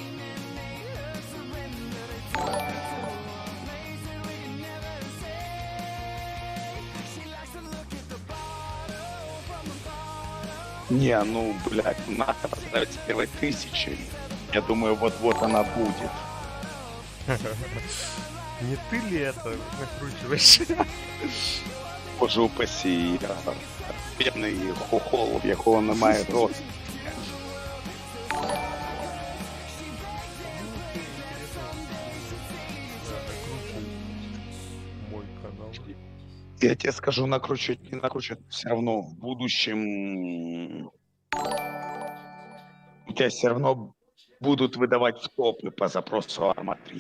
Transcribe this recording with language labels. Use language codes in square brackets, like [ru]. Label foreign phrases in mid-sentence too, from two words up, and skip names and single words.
[ru] Не, ну, блядь, надо поставить с первой 1000. Я думаю, вот-вот она будет. Не ты ли это накручиваешь? Боже упаси, [uk] я бідний хохол, в якого немає росту. [ru] Мой канал. Я тебе скажу, накручивать, не накручивать, все равно в будущем у тебя все равно будут выдавать топы по запросу Arma 3.